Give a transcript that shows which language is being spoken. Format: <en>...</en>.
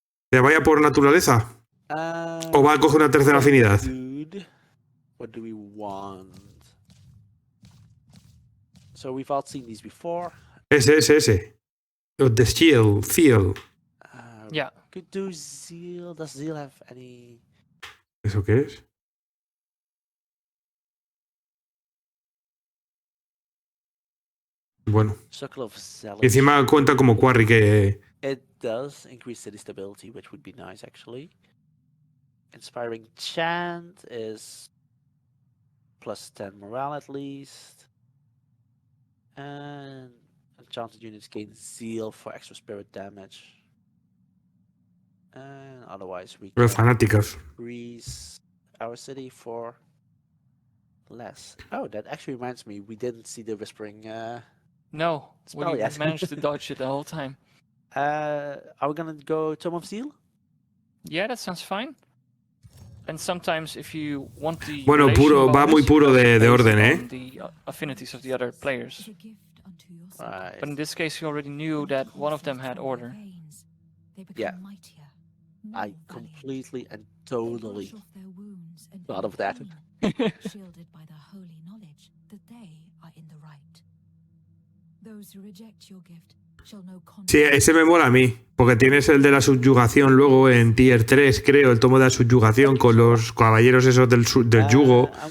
<es>¿Que vaya por naturaleza? ¿O va a coger una tercera afinidad?</es> <en>What do we want? So we've all seen these before.</en> <es>Ese. The Zeal.</es> <en>Yeah. Could do Zeal. Does Zeal have any?</en> <es>¿Eso qué es? Bueno. Y encima cuenta como quarry que...</es> <en>It does increase city stability, which would be nice, actually. Inspiring Chant is plus 10 morale at least. And enchanted units gain Zeal for extra spirit damage. And otherwise we can</en> <es>fanáticos.</es> <en>increase our city for less. Oh, that actually reminds me, we didn't see the whispering... No, we managed to dodge it the whole time. Are we gonna go Tome of Zeal? Yeah, that sounds fine. And sometimes if you want the</en> <es>bueno, va muy puro de orden, ¿eh?</es> <en>The affinities of the other players. Right. But in this case, you already knew that one of them had order. Yeah. I completely and totally thought of that. Shielded by the holy knowledge that they are in the right. Those who reject your gift shall know.</en> <es>Sí, ese me mola a mí, porque tienes el de la subyugación luego en tier 3, creo, el tomo de la subyugación con los caballeros esos del yugo.</es>